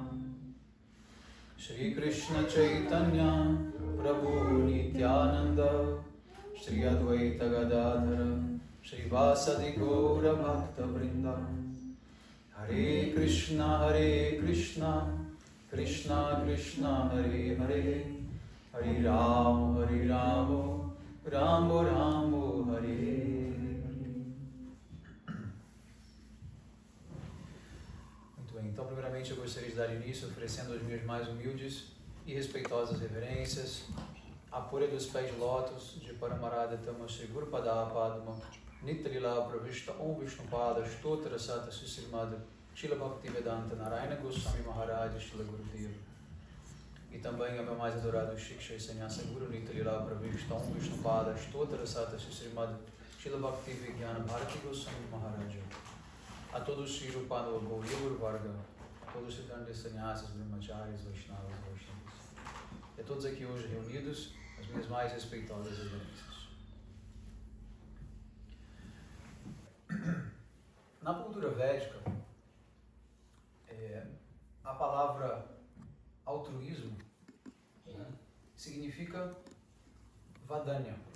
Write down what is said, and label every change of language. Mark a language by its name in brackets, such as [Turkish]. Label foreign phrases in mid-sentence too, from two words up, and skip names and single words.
[Sanskrit] Shri Krishna Chaitanya Prabhu Nityananda Shri Advaita Gadadhara Shri Vasadi Gaura Bhakta Vrinda. Hare Krishna Krishna Krishna Hare Hare Hare Rama Rama Rama Hare. [Portuguese] Então, primeiramente, eu gostaria de dar início oferecendo as minhas mais humildes e respeitosas reverências à pura dos pés de lótus de [Sanskrit] Paramarada Tama Shri Guru Pada Padma Nitrila Pravishta Om Vishnupada Stotra Sata Susrimada [Portuguese] Shila Bhakti Vedanta Narayana Goswami Maharaj Shila Gurudeva. E também ao meu mais adorado Shiksha e Sannyasa Guru [Sanskrit] Nitrila Pravishta Om Vishnupada Stotra Sata Susrimada [Portuguese] Shila Bhakti Vijnana Bharati Goswami Maharaj. A todos os [Sanskrit] Shri Rupano Gauri Varga, [Portuguese] a todos os estudantes sannyasas, brahmacharis, vaishnavas, e a todos aqui hoje reunidos, as minhas mais respeitosas reverências. Na cultura védica, a palavra altruísmo, né, significa vadanya.